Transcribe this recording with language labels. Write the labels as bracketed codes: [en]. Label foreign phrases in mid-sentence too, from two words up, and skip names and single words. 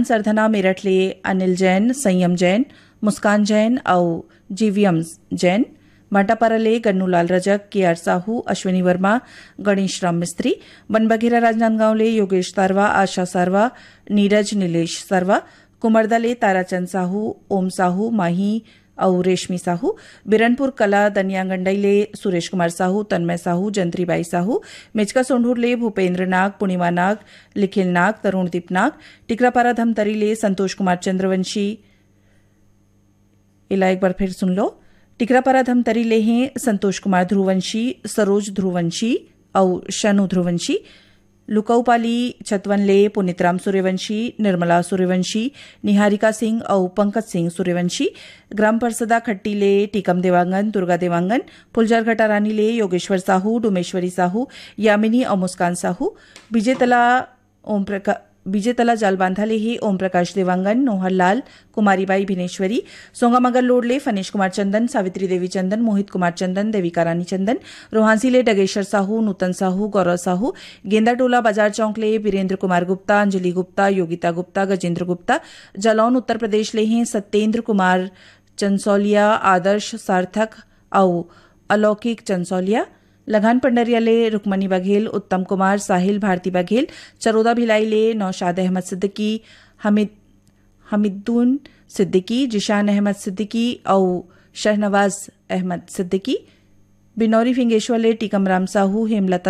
[hne] सरधना मेरठ ले अनिल जैन, संयम जैन, मुस्कान जैन और जीवीएम जैन, भाटापारा ले गन्नूलाल रजक, के आर साहू, अश्विनी वर्मा, गणेश राम मिस्त्री, बनबघेरा राजनांदगांव ले योगेश सारवा, आशा सारवा, नीरज नीलेश सारवा, कुमरदा ले ताराचंद साहू, ओम साहू, माही और रेशमी साहू, बिरनपुर कला दनियांगंडई ले सुरेश कुमार साहू, तन्मय साहू, जंत्रीबाई साहू, मेचका सोंढूर ले भूपेंद्र नाग, पूर्णिमा नाग, लिखिल नाग, तरुणदीप नाग, टिकरापारा धमतरी ले संतोष कुमार चंद्रवंशी। इला एक बार फिर सुन लो, टिकरापारा धमतरी ले हैं संतोष कुमार ध्रुवंशी, सरोज ध्रुवंशी और शनु ध्रुवंशी, लुकौपाली छतवन ले पुनितराम सूर्यवंशी, निर्मला सूर्यवंशी, निहारिका सिंह और पंकज सिंह सूर्यवंशी, ग्राम परिषदा खट्टी ले टीकम देवांगन, दुर्गा देवांगन, फुलझर घटारानी ले योगेश्वर साहू, डुमेश्वरी साहू, यामिनी और मुस्कान साहू, विजयतला जालबांधा ले ही ओम प्रकाश देवांगन, नोहरलाल, कुमारीबाई भिनेश्वरी, सोंगामगर लोड ले फनीश कुमार चंदन, सावित्री देवी चंदन, मोहित कुमार चंदन, देविका रानी चंदन, रोहांसी ले डगेश्वर साहू, नूतन साहू, गौरव साहू, गेंदाटोला बाजार चौक ले वीरेंद्र कुमार गुप्ता, अंजलि गुप्ता, योगिता गुप्ता, गजेंद्र गुप्ता, जालौन उत्तर प्रदेश ले हैं सत्येंद्र कुमार चंसौलिया, आदर्श सार्थक और अलौकिक चंसौलिया, लगान पंडरिया ले रुकमनी बघेल, उत्तम कुमार, साहिल भारती बघेल, चरोदा भिलाई ले नौशाद अहमद सिद्दीकी, हमिदुन सिद्दीकी, जिशान अहमद सिद्दीकी और शहनवाज अहमद सिद्दीकी, बिनौरी फिंगेश्वर ले टीकमराम साहू, हेमलता